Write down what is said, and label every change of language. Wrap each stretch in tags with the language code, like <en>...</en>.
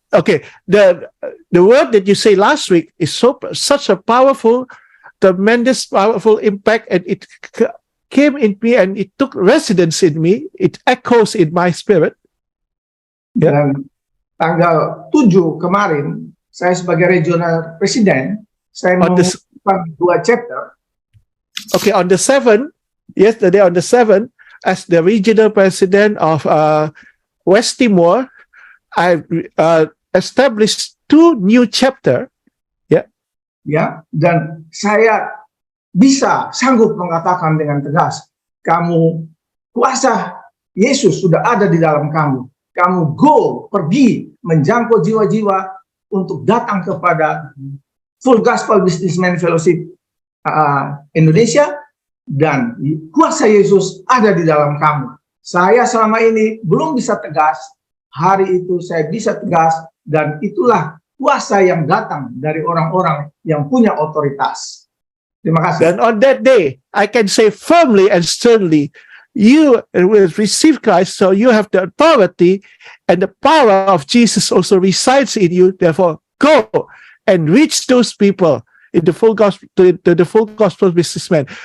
<en>Okay, the word that you say last week is such a powerful, tremendous, powerful impact, and it came in me and it took residence in me. It echoes in my spirit. Yeah.</en> <id>Dan tanggal 7 kemarin, saya sebagai regional presiden, saya mengumumkan 2 chapter.</id> <en>Okay, on the 7th, yesterday on the 7th, as the regional president of West Timor, I established 2 new chapter.</en> <id>Ya, dan saya bisa sanggup mengatakan dengan tegas, kamu kuasa Yesus sudah ada di dalam kamu. Kamu pergi menjangkau jiwa-jiwa untuk datang kepada Full Gospel Businessman Fellowship Indonesia, dan kuasa Yesus ada di dalam kamu. Saya selama ini belum bisa tegas, hari itu saya bisa tegas, dan itulah kuasa yang datang dari orang-orang yang punya otoritas. Terima kasih.</id> <en>And on that day, I can say firmly and sternly, you will receive Christ, so you have the authority, and the power of Jesus also resides in you. Therefore, go and reach those people in the full gospel, the full gospel businessman.</en>